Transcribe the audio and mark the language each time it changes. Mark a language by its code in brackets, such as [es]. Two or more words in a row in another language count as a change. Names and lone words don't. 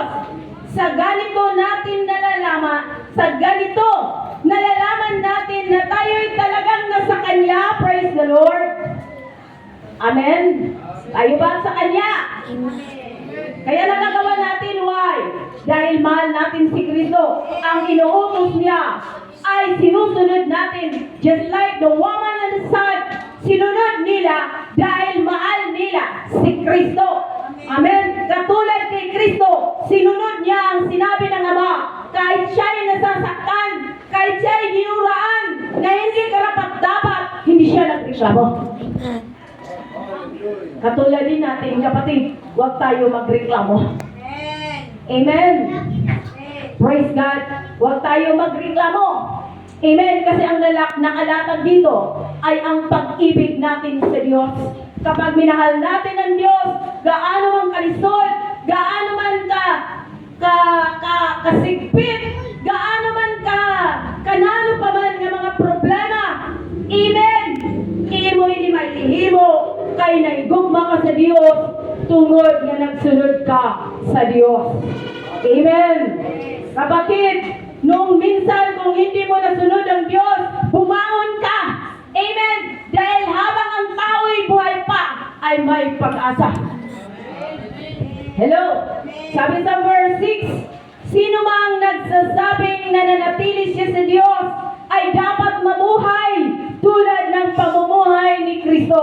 [tl] Sa ganito natin nalalaman natin na tayo'y talagang nasa Kanya. [en] Praise the Lord. Amen? [tl] Tayo ba sa Kanya? Kaya nagagawa natin, why? Dahil mahal natin si Kristo. Ang inuutos niya ay sinusunod natin. [en] Just like the woman and the son, [tl] sinunod nila dahil mahal nila si Kristo. Amen? Katulad kay Kristo, sinunod niya ang sinabi ng Ama. Kahit siya'y nasasaktan, kahit siya'y ginuraan, na hindi karapat-dapat, hindi siya nagreklamo. Katulad din natin, kapatid, huwag tayo magreklamo. [en] Amen. Praise God. [tl] Huwag tayo magreklamo. Amen. Kasi ang nakalatag dito ay ang pag-ibig natin sa Diyos. Kapag minahal natin ang Diyos, gaano man kalisod, gaano man kasigpit, gaano man kanalo pa man ng mga problema. Amen. [hil] Imo ini mailihimo kay naigugma ka sa Diyos tungod nga nagsunod ka sa Diyos. [tl] Amen. Kapatid, nung minsan kung hindi mo nasunod ang Diyos, bumangon ka. Amen. Dahil habang ang tao'y buhay pa, ay may pag-asa. Hello. Sabi sa verse 6, sino mang nagsasabing nananatili siya sa Diyos ay dapat mamuhay tulad ng pamumuhay ni Kristo.